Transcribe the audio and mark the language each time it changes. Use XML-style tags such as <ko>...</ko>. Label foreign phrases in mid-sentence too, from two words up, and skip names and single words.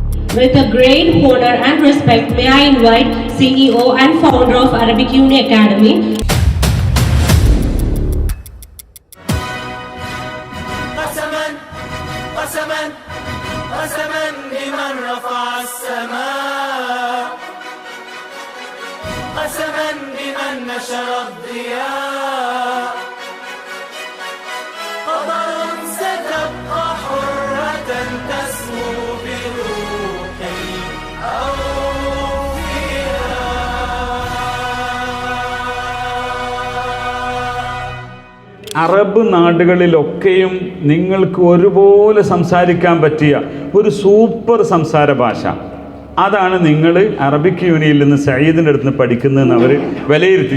<en>With a great honor and respect, may I invite CEO and founder of Arabic Uni Academy,</en> <ar>قسما لمن رفع السماء قسما لمن نشر الضياء قمر ستبقى حرة تسمو بروحي أو فيها.</ar> <ml>അറബ് നാടുകളിലൊക്കെയും നിങ്ങൾക്ക് ഒരുപോലെ സംസാരിക്കാൻ പറ്റിയ ഒരു സൂപ്പർ സംസാര ഭാഷ, അതാണ് നിങ്ങൾ അറബിക് യൂണിയിൽ നിന്ന് സയ്യിദിൻ്റെ അടുത്ത് നിന്ന് പഠിക്കുന്നതെന്ന് അവർ വിലയിരുത്തി.</ml>